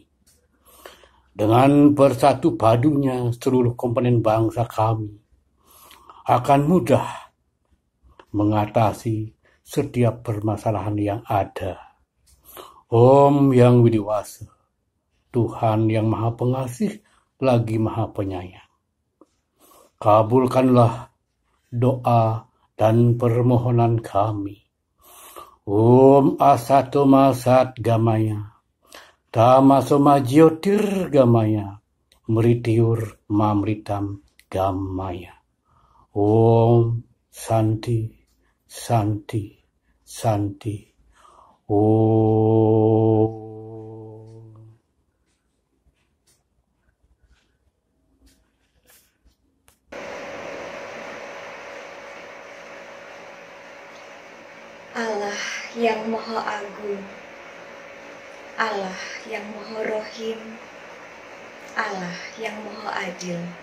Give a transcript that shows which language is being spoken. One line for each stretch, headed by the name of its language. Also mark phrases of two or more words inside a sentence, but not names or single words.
Indonesian: Dengan bersatu padunya seluruh komponen bangsa kami akan mudah mengatasi setiap permasalahan yang ada. Om Yang Widiwasa, Tuhan yang Maha Pengasih lagi Maha Penyayang, kabulkanlah doa dan permohonan kami.
Sanskrit: Om Asatoma Satgamaya, Tamasoma Jyotirgamaya, Mritiur Mamritam Gamaya. Om Santi, Santi, Santi. Om.
Indonesian: Allah yang Maha Agung, Allah yang Maha Rohim, Allah yang Maha Adil,